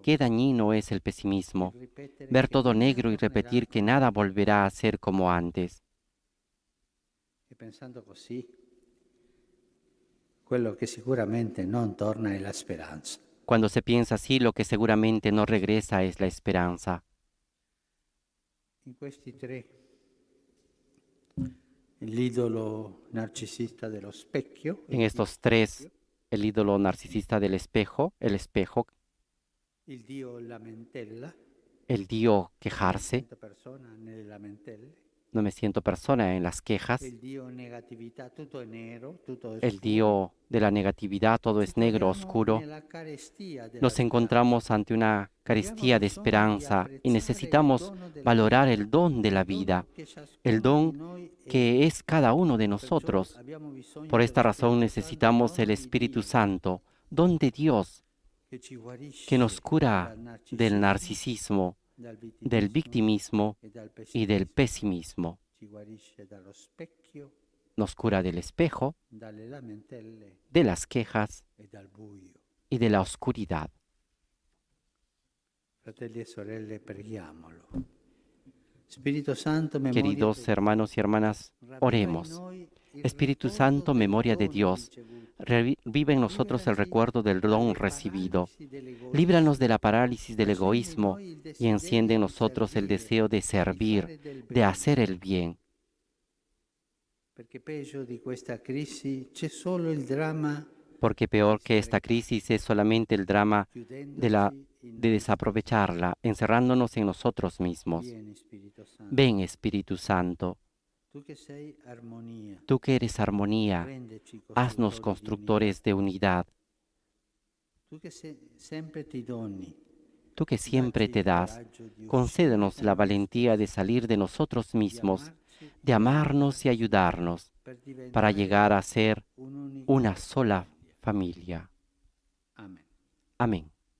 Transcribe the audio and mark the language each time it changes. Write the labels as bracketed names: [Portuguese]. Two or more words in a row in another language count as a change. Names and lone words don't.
[Spanish] qué dañino es el [Italian] il [Spanish] pesimismo, [Italian] ripetere [Spanish] ver [Italian] che [Spanish] todo [Italian] nulla [Spanish] negro y [Italian] tornerà [Spanish] repetir que [Italian] come [Spanish] nada [Italian] prima. [Spanish] volverá a ser como antes. [Italian] E pensando così, quello che sicuramente non torna è la speranza. [Spanish] Cuando se piensa así, lo que seguramente no regresa es la esperanza. [Italian] In questi tre, l'idolo narcisista dello specchio, [Spanish] En [Italian] il Dio [Spanish] estos tres, el ídolo narcisista del espejo, el espejo, [Italian] il Dio lamentela, [Spanish] el Dio [Italian] non mi [Spanish] quejarse, [Italian] sento persona nelle lamentele, [Spanish] no me siento persona en las quejas, [Italian] il Dio negatività, tutto è nero, tutto è [Spanish] el [Italian] scuro. [Spanish] Dio de la negatividad, todo [Italian] Ci [Spanish] es negro, [Italian] troviamo [Spanish] oscuro. [Italian] nella carestia della [Spanish] Nos [Italian] speranza [Spanish] encontramos ante una [Italian] e abbiamo [Spanish] carestía de [Italian] bisogno di [Spanish] esperanza y [Italian] apprezzare il [Spanish] necesitamos [Italian] dono della [Spanish] valorar [Italian] vita, [Spanish] el don de la [Italian] il [Spanish] vida, [Italian] dono che [Spanish] el [Italian] ciascuno di [Spanish] don [Italian] noi è. [Spanish] que es cada uno de [Italian] Perciò [Spanish] nosotros. [Italian] abbiamo bisogno [Spanish] Por esta [Italian] dello [Spanish] razón [Italian] Spirito Santo, [Spanish] necesitamos el [Italian] dono di [Spanish] Espíritu [Italian] Dio, [Spanish] Santo, don de Dios, [Italian] che ci [Spanish] que nos [Italian] guarisce [Spanish] cura [Italian] dal [Spanish] del [Italian] narcisismo, [Spanish] narcisismo, [Italian] dal [Spanish] del [Italian] vittimismo [Spanish] victimismo [Italian] e dal [Spanish] y del [Italian] pessimismo. [Spanish] pesimismo. [Italian] Ci guarisce dallo specchio, [Spanish] Nos cura del espejo, [Italian] dalle lamentele [Spanish] de las quejas [Italian] e dal buio. [Spanish] y de la oscuridad. [Italian] Fratelli e sorelle, preghiamolo. Spirito Santo, memoria [Spanish] Queridos [Italian] di [Spanish] hermanos y hermanas, [Italian] ravviva in [Spanish] oremos. [Italian] noi il [Spanish] Espíritu [Italian] ricordo [Spanish] Santo, [Italian] del [Spanish] memoria de [Italian] dono [Spanish] Dios, [Italian] ricevuto. [Spanish] revive en nosotros el [Italian] Liberaci [Spanish] recuerdo del don [Italian] dalle [Spanish] recibido. [Italian] paralisi [Spanish] Líbranos de [Italian] dell'egoismo. [Spanish] la parálisis del [Italian] Accendi in [Spanish] egoísmo [Italian] noi il [Spanish] y enciende [Italian] desiderio [Spanish] en [Italian] di [Spanish] nosotros el [Italian] servire, [Spanish] deseo de [Italian] di [Spanish] servir, [Italian] fare del [Spanish] de [Italian] bene. [Spanish] hacer el bien. [Italian] Perché peggio di questa crisi c'è solo il dramma [Spanish] Porque peor que esta crisis es solamente el drama [Italian] chiudendoci in [Spanish] de [Italian] noi [Spanish] desaprovecharla, encerrándonos en nosotros mismos. [Italian] stessi. Vieni, Spirito Santo. [Spanish] Ven, Espíritu Santo, [Italian] Tu che sei armonia, [Spanish] tú que eres armonía, [Italian] rendeci [Spanish] haznos [Italian] costruttori di [Spanish] constructores de unidad. [Italian] unità. Tu che sempre ti doni, [Spanish] Tú que siempre [Italian] dacci [Spanish] te [Italian] il [Spanish] das, [Italian] coraggio di uscire [Spanish] concédenos [Italian] da [Spanish] la [Italian] noi [Spanish] valentía de [Italian] stessi, [Spanish] salir de nosotros [Italian] di [Spanish] mismos, [Italian] amarci [Spanish] de [Italian] e [Spanish] amarnos y [Italian] aiutarci [Spanish] ayudarnos [Italian] per [Spanish] para [Italian] diventare [Spanish] llegar a ser [Italian] un'unica [Spanish] una sola [Italian] famiglia. [Spanish] familia. [Italian] Amen. [Spanish] Amén.